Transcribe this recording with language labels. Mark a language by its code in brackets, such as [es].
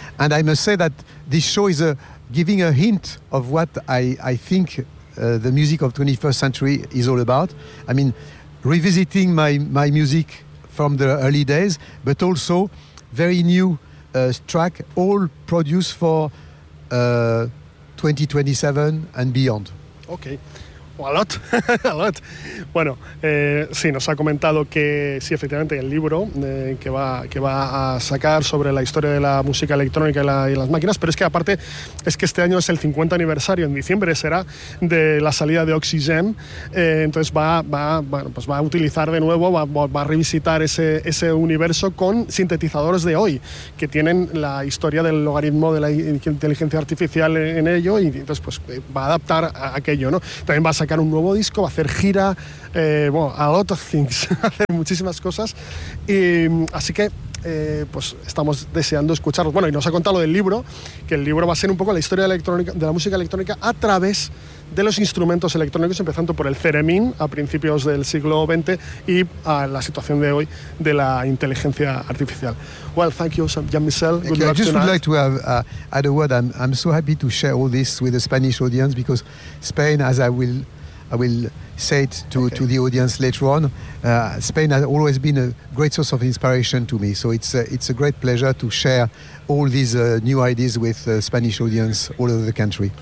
[en] And I must say that this show is giving a hint of what I think the music of 21st century is all about. I mean, revisiting my music from the early days, but also very new track, all produced for 2027 and beyond. Okay. A lot. [es] Bueno, sí, nos ha comentado que sí, efectivamente, el libro que va a sacar sobre la historia de la música electrónica y las máquinas, pero es que aparte es que este año es el 50 aniversario, en diciembre será, de la salida de Oxygen, entonces va a utilizar de nuevo, va a revisitar ese universo con sintetizadores de hoy, que tienen la historia del logaritmo de la inteligencia artificial en ello, y entonces pues va a adaptar a aquello, ¿no? También va a sacar un nuevo disco, va a hacer gira, [en] a lot of things, [es] hacer muchísimas cosas, y así que pues estamos deseando escucharlos. Bueno, y nos ha contado lo del libro, que el libro va a ser un poco la historia de la música electrónica a través de los instrumentos electrónicos, empezando por el theremin a principios del siglo XX y a la situación de hoy de la inteligencia artificial. [en] Well, thank you, Jean-Michel. Good luck. I just tonight. Would like to have add a word. I'm so happy to share all this with the Spanish audience, because Spain, as I will I will say it to, okay. to the audience later on. Spain has always been a great source of inspiration to me, so it's a great pleasure to share all these new ideas with Spanish audience all over the country.